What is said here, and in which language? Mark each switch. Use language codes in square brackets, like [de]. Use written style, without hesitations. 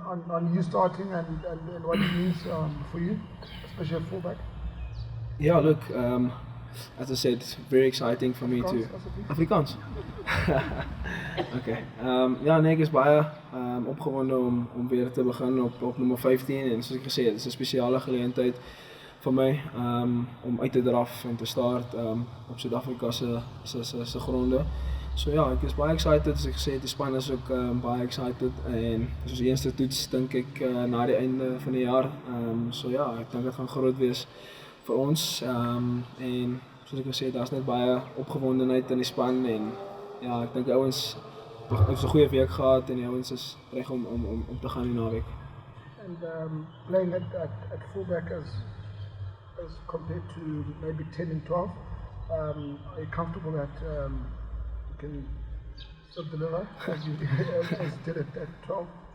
[en] on you starting and what it means for you, especially at fullback. Yeah, look, as I said, very exciting for me to. Afrikaans. Okay. [af] Ja, nee, ek is baie opgewonde om weer te begin op nummer 15 en soos ek gesê het, dit is 'n spesiale geleentheid vir my om uit te draf en te start op Suid-Afrika se gronde. So ja, ek is baie excited, soos ek gesê het, die span is ook baie excited en soos die eerste toets dink ek na die einde van die jaar. So ja, ek dink dit gaan groot wees vir ons en soos ek gesê het, daar's net baie opgewondenheid in die span en ja, ek dink ouens het 'n goeie week gehad en die ouens is reg om te gaan die naweek. [en] And playing at fullback as compared to maybe 10 and 12, are you comfortable that you can still deliver as you did at 12?